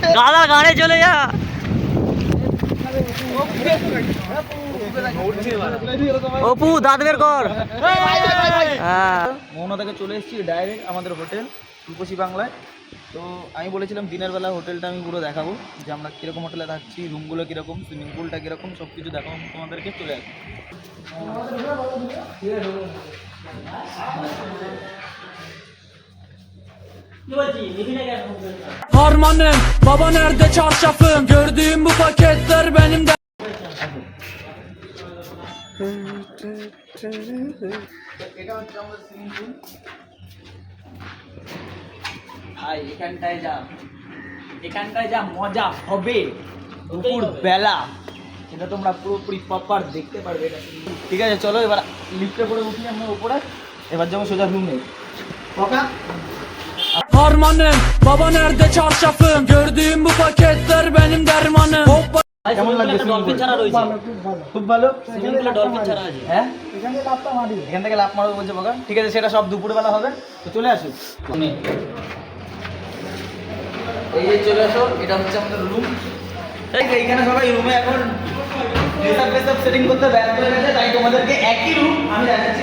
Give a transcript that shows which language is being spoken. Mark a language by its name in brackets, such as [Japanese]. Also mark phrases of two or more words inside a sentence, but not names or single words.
[Bangla] গাদা গাড়ে চলে যা। অপু দাঁত বের কর। হ্যাঁ মোহনা থেকে চলে এসেছি ডাইরেক্ট আমাদের হোটেল রূপসী বাংলায়। তো আমি বলেছিলাম দিনের বেলা হোটেলটা আমি পুরো দেখাবো, যে আমরা কীরকম হোটেলে থাকছি, রুমগুলো কীরকম, সুইমিং পুলটা কীরকম, সব কিছু দেখাবো তোমাদেরকে। চলে আসবো। [Turkish] Harmanım baba nerede çarşafım, gördüğüm bu paketler benim de. [Bangla] এটা হচ্ছে আমাদের সুইমিং পুল। ভাই এখানটায় যা মজা হবে দুপুর বেলা, সেটা তোমরা পুরোপুরি প্রপার দেখতে পারবে। এটা ঠিক আছে চলো এবার লিফটে করে উঠি আমরা উপরে, এবার যাবো সোজা রুমে। [Turkish] Harmanım baba nerede çarşafım, gördüğüm bu paketler benim dermanım. Hoppa. [Bangla] কেমন লাগছে? ডলফিন ছাড়া রয়েছে, খুব ভালো। ডলফিন ছাড়া আছে। হ্যাঁ এখান থেকে লাফ মারবো বলছে বকা। ঠিক আছে সেটা সব দুপুরবেলা হবে, তো চলে আসো। এই যে চলে আসো, এটা হচ্ছে আমাদের রুম। এইখানে সবাই রুমে এখন সেটিং করতে ব্যস্ত হয়ে গেছে, তাই তোমাদেরকে একই রুম আমি দেখাচ্ছি।